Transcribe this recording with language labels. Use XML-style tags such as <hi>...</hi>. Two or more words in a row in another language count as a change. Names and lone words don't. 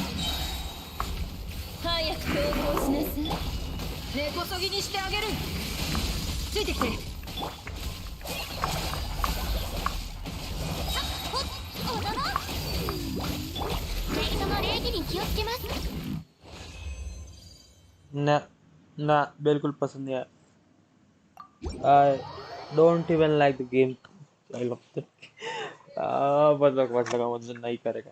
<ja>早く投降しなさい。根こそぎにしてあげる。ついてきて。踊ろう。メイトの礼儀に気をつけます。</ja> <hi>ना ना बिल्कुल पसंद नहीं आया.</hi> <en>I don't even like the game. I love it.</en> <hi>बस लगा मुझे नहीं करेगा.</hi>